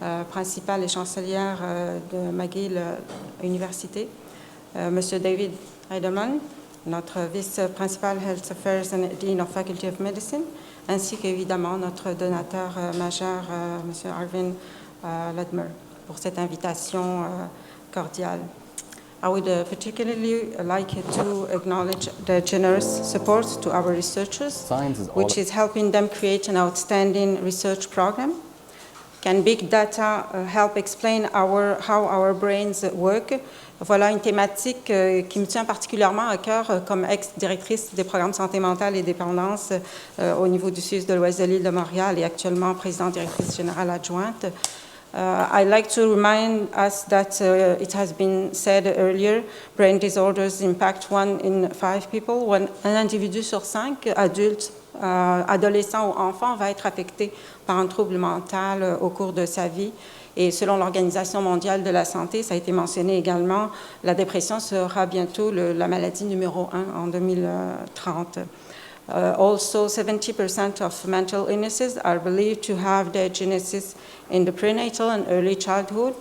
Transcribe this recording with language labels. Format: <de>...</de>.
<fr>principale et chancelière de McGill Université, Monsieur David Heidemann, notre vice-principal</fr> <en>Health Affairs and Dean of Faculty of Medicine,</en> <fr>ainsi qu'évidemment notre donateur majeur, Monsieur Arvin Ludmer, pour cette invitation cordiale.</fr> <en>I would particularly like to acknowledge the generous support to our researchers, which is helping them create an outstanding research program. Can big data help explain how our brains work?</en> <fr>Voilà une thématique qui me tient particulièrement à cœur comme ex-directrice des programmes santé mentale et dépendance au niveau du CIUS de l'Ouest de l'île de Montréal et actuellement présidente directrice générale adjointe.</fr> <en>I'd like to remind us that it has been said earlier, brain disorders impact 1 in 5 people.</en> <fr>Un individu sur 5 adultes, adolescents ou enfants va être affecté par un trouble mental au cours de sa vie. Et selon l'Organisation mondiale de la santé, ça a été mentionné également, la dépression sera bientôt la maladie numéro 1 en 2030.</fr> <en>Also, 70% of mental illnesses are believed to have their genesis in the prenatal and early childhood.</en>